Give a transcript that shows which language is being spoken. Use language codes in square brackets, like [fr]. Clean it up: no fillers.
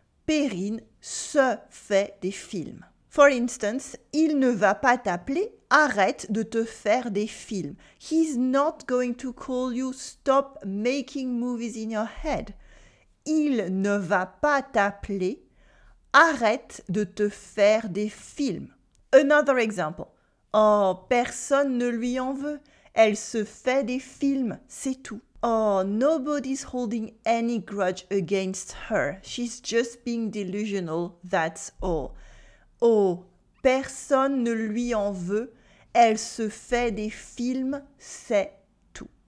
[fr] Perrine se fait des films. [en] For instance, [fr] il ne va pas t'appeler « Arrête de te faire des films ». [en] He's not going to call you « Stop making movies in your head ». [fr] Il ne va pas t'appeler « Arrête de te faire des films ». [en] Another example. [fr] Oh, personne ne lui en veut. Elle se fait des films, c'est tout. [en] Oh, nobody's holding any grudge against her. She's just being delusional, that's all. [fr] Oh, personne ne lui en veut. Elle se fait des films, c'est tout.